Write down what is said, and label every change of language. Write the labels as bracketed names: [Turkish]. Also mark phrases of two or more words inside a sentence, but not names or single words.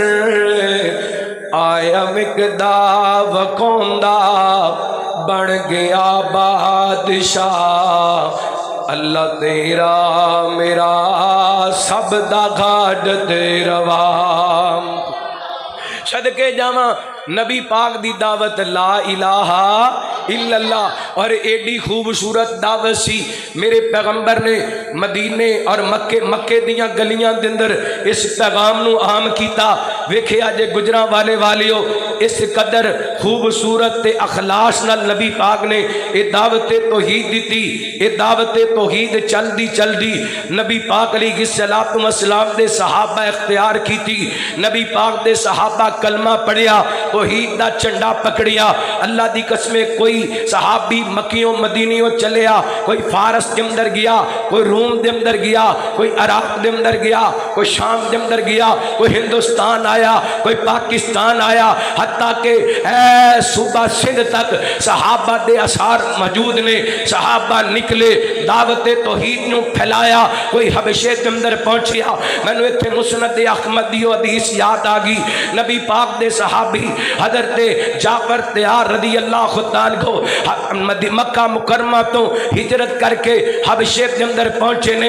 [Punjabi] آیا وکدا وکوندا بن گیا بادشاہ اللہ تیرا میرا سب دا گاڈت روا. صدقے جاواں نبی پاک دی دعوت [Arabic] لا إله إلا الله. [Punjabi] اور ایڈی خوبصورت دعوت سی میرے پیغمبر نے مدینے اور مکے دیاں گلیاں دے اندر اس پیغام نوں عام کیتا. ویکھیا جے گوجرانوالہ والیو اس قدر خوبصورت تے اخلاص نال نبی پاک نے یہ دعوت توحید دی. یہ دعوت توحید چلدی چلدی نبی پاک [Arabic] عليه الصلاة والسلام [Punjabi] دے صحابہ اختیار کیتی. نبی پاک دے صحابہ کلمہ پڑھیا، توحید دا جھنڈا پھڑیا. اللہ دی قسمے کوئی صحابی مکیوں مدینیوں چلیا، کوئی فارس کے اندر گیا، کوئی روم کے اندر گیا، کوئی عراق کے اندر گیا، کوئی شام کے اندر گیا، کوئی ہندوستان آیا، کوئی پاکستان آیا, حتیٰ کہ صوبہ سندھ تک صحابہ دے آثار موجود نے. صحابہ نکلے دعوت توحید نوں پھیلایا. کوئی حبشے کے اندر پہنچیا۔ مینوں ایتھے مسند احمد دی حدیث یاد آ گئی. نبی پاک دے صحابی حضرت جعفر طیار رضی اللہ خدان کو مکہ مکرمہ توں ہجرت کر کے حبشے کے اندر پہنچے نے.